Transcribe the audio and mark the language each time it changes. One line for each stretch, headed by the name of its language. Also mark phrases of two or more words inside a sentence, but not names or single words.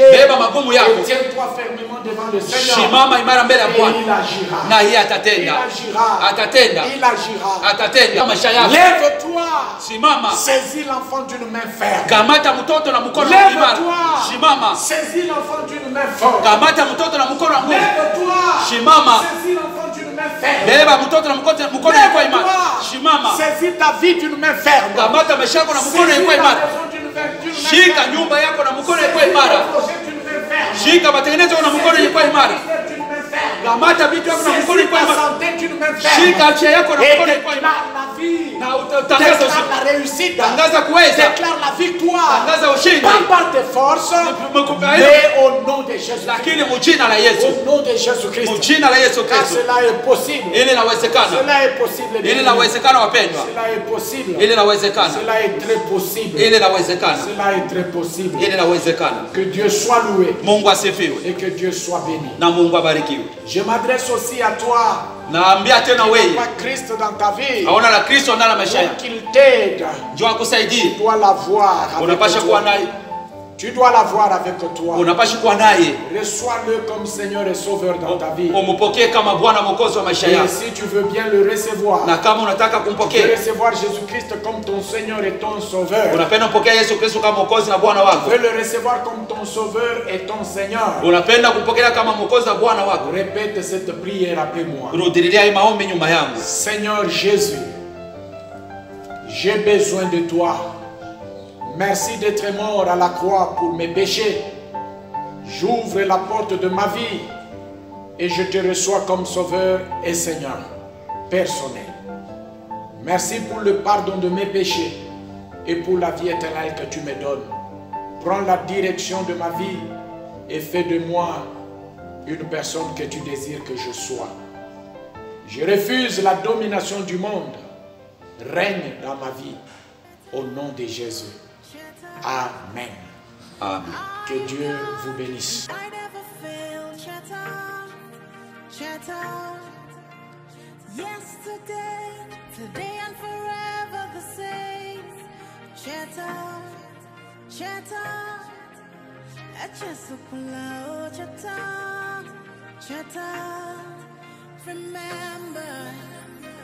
Swahili: beba magumu
French: Et
Swahili: yako,
French: tiens-toi fermement devant le Seigneur.
Swahili: simama imara mbele ya
French: Et
Swahili: Bwana
French: il agira.
Swahili: na yeye
French: Il
Swahili: atatenda,
French: agira.
Swahili: atatenda,
French: Il agira.
Swahili: atatenda maisha yako.
French: Lève-toi.
Swahili: Simama,
French: Saisis l'enfant d'une main ferme.
Swahili: kamata mtoto na mkono imara.
French: Lève-toi.
Swahili: Simama,
French: Saisis l'enfant d'une main forte.
Swahili: kamata mtoto na mkono wa nguvu.
French: Lève-toi.
Swahili: Simama,
French: Saisis l'enfant d'une main ferme.
Swahili: beba mtoto na mkono yenye imara. Simama,
French: Saisis ta vie d'une main ferme.
Swahili: kamata maisha yako na mkono
French: Saisis
Swahili: yenye
French: ta
Swahili: imara.
French: maison d'une main
Swahili: Shika
French: ferme.
Swahili: nyumba yako na mkono yenye
French: Saisis
Swahili: imara.
French: ton projet d'une main ferme.
Swahili: Shika matengenezo yako na mkono yenye imara.
French: Saisis d'une main ferme.
Swahili: Kamata vitu yako na mkono
French: Saisis
Swahili: yenye
French: ta
Swahili: imara.
French: santé d'une main ferme.
Swahili: Shika afya yako na
French: Et
Swahili: mkono yenye imara.
French: déclare la vie.
Swahili: Na utangaza
French: Déclare
Swahili: ushindi.
French: la réussite.
Swahili: Tangaza kuweza.
French: Déclare la victoire.
Swahili: Tangaza ushindi.
French: Pas par tes forces, mais au nom de Jésus.
Swahili: Lakini mjina la Yesu.
French: Au nom de Jésus Christ.
Swahili: Mjina la Yesu
French: Car
Swahili: Kristo.
French: cela est possible.
Swahili: Ili inawezekana.
French: Cela est possible.
Swahili: Ili inawezekana wapendwa.
French: Cela est possible.
Swahili: Ili inawezekana.
French: Cela est très possible.
Swahili: Ili inawezekana.
French: Cela est très possible.
Swahili: Ili inawezekana.
French: Que Dieu soit loué
Swahili: Mungu asifiwe
French: et que Dieu soit béni.
Swahili: na Mungu abarikiwe.
French: Je m'adresse aussi à toi
Swahili: Naambia tena
French: qui n'as
Swahili: wewe,
French: pas Christ dans ta vie.
Swahili: haona la Kristo ndani ya maisha
French: Pour
Swahili: yako.
French: qu'il t'aide,
Swahili: Njoo akusaidie.
French: tu dois l'avoir avec
Swahili: Unapasha kuwa
French: toi.
Swahili: naye.
French: Tu dois l'avoir avec toi.
Swahili: Unapasha kuwa naye.
French: Reçois-le comme Seigneur et Sauveur dans ta vie.
Swahili: Umpokee kama Bwana Mwokozi wa maisha
French: Et
Swahili: yako.
French: si tu veux bien le recevoir,
Swahili: Na kama unataka
French: tu veux
Swahili: kumpokea,
French: recevoir Jésus-Christ comme ton Seigneur et ton Sauveur.
Swahili: unapenda kumpokea Yesu Kristo kama Mwokozi na Bwana
French: Tu
Swahili: wako.
French: veux le recevoir comme ton Sauveur et ton Seigneur.
Swahili: Unapenda kumpokea kama Mwokozi na Bwana wako.
French: Répète cette prière après moi.
Swahili: Rudilia hii maombi nyuma yangu.
French: Seigneur Jésus, j'ai besoin de toi. Merci d'être mort à la croix pour mes péchés. J'ouvre la porte de ma vie et je te reçois comme Sauveur et Seigneur personnel. Merci pour le pardon de mes péchés et pour la vie éternelle que tu me donnes. Prends la direction de ma vie et fais de moi une personne que tu désires que je sois. Je refuse la domination du monde. Règne dans ma vie. Au nom de Jésus. Amen. Amen. Que Dieu vous bénisse.
English: I never fail, Shatta. Yesterday, today and forever the same. Shatta. Shatta. Remember